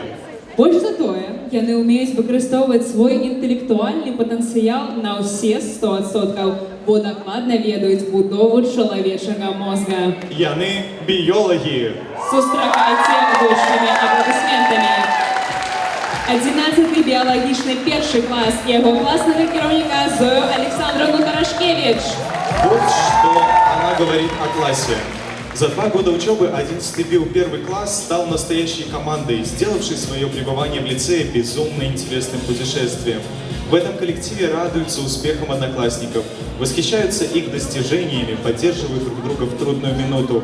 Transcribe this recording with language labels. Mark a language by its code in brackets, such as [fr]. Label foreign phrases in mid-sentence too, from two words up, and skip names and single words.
[be] Больш за тое, яны ўмеюць выкарыстоўваць свой інтэлектуальны патэнцыял на ўсе 100%, бо дакладна ведаюць будову чалавечага мозга. Яны біёлагі. Сустракайце гучнымі апладысментамі. 11-й біялагічны першы клас і яго класнага кіраўніка Зою Александровну Тарашкевич. [ru] Вот что она говорит о классе. За 2 года учебы 11-й БИО первый класс стал настоящей командой, сделавшей свое пребывание в лицее безумно интересным путешествием. В этом коллективе радуются успехам одноклассников, восхищаются их достижениями, поддерживают друг друга в трудную минуту.